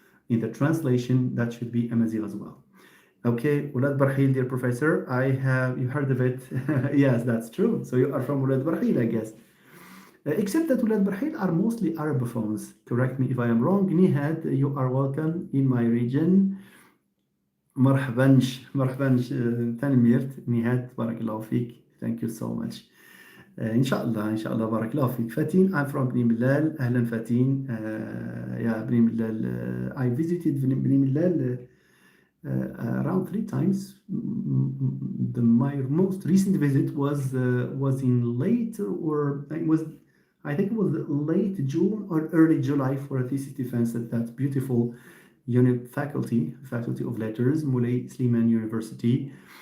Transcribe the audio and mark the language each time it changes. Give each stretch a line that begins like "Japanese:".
English: In the translation, that should be Amazigh as well. Okay, Ulad Barhil, dear professor, you heard of it. Yes, that's true. So you are from Ulad Barhil, I guess. Except that Ulad Barhil are mostly Arabophones. Correct me if I am wrong. Nihad, you are welcome in my region.
Arabic: مرحبا تنميرت نهاد بارك الله فيك.
English: Thank you so much.
Arabic: إن شاء الله بارك الله فيك.
English: Fatin, I'm from Bni Millal. أهلا Fatin. Yeah, Bni Millal. I visited Bni Millal around 3 times. My most recent visit was in late, or I think it was late June or early July for a thesis defense at that beautiful faculty of letters, Moulay Slimane University.